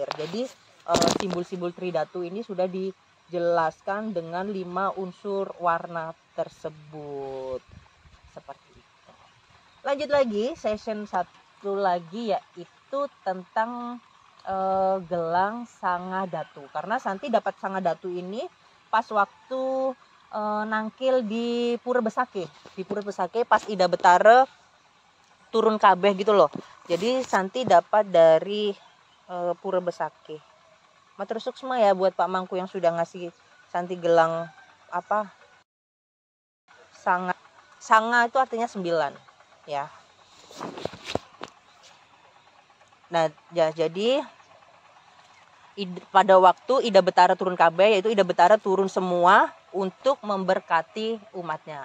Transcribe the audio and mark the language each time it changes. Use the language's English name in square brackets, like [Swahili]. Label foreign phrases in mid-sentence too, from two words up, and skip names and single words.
[Indonesian] Jadi simbol-simbol Tridatu ini sudah dijelaskan dengan 5 unsur warna tersebut. Seperti itu. Lanjut lagi, session 1 lagi yaitu tentang gelang Sangadatu. Karena Santi dapat Sangadatu ini pas waktu nangkil di Pura Besake. Di Pura Besake pas Ida Betara turun kabeh gitu loh. Jadi Santi dapat dari Pura Besake. [Balinese] Matur suksma [Indonesian] ya buat Pak Mangku yang sudah ngasih Santi gelang Sanga itu artinya 9 ya. Nah, ya, jadi pada waktu Ida Betara turun kabeh, yaitu Ida Betara turun semua untuk memberkati umatnya.